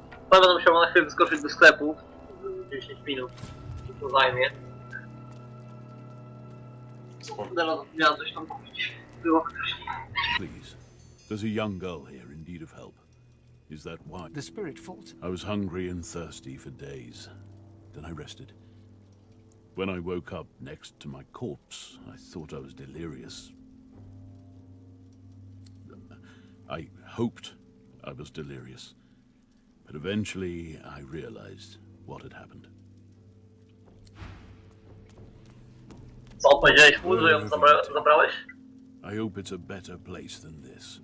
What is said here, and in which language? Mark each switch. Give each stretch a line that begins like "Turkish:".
Polish: Będę musiał na chwilę wyskoczyć do sklepu. 10 minut. To zajmie. Teraz miałem coś tam powiedzieć. Było ktoś.
English: Please. There's a young girl here in need of help. Is that why? The spirit falls. I was hungry and thirsty for days. Then I rested. When I woke up next to my corpse, I thought I was delirious. I hoped I was delirious. But eventually I realized what had happened.
Polish: Co powiedziałeś mu, że ją zabrałeś?
English: I hope it's a better place than this.